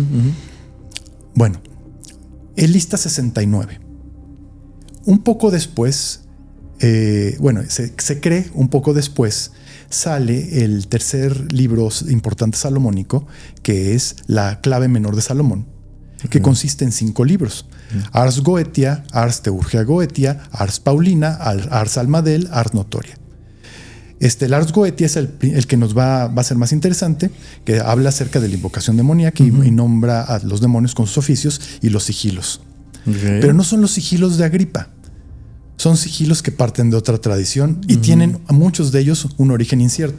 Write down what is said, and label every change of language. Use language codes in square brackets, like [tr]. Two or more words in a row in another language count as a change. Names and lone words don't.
[es] Bueno, él lista 69. Un poco después, se cree un poco después, sale el tercer libro importante salomónico, que es la clave menor de Salomón, que consiste en 5 libros. Ars Goetia, Ars Teurgia Goetia, Ars Paulina, Ars Almadel, Ars Notoria. El Ars Goetia es el que nos va a ser más interesante, que habla acerca de la invocación demoníaca y nombra a los demonios con sus oficios y los sigilos. Pero no son los sigilos de Agripa. Son sigilos que parten de otra tradición y tienen a muchos de ellos un origen incierto.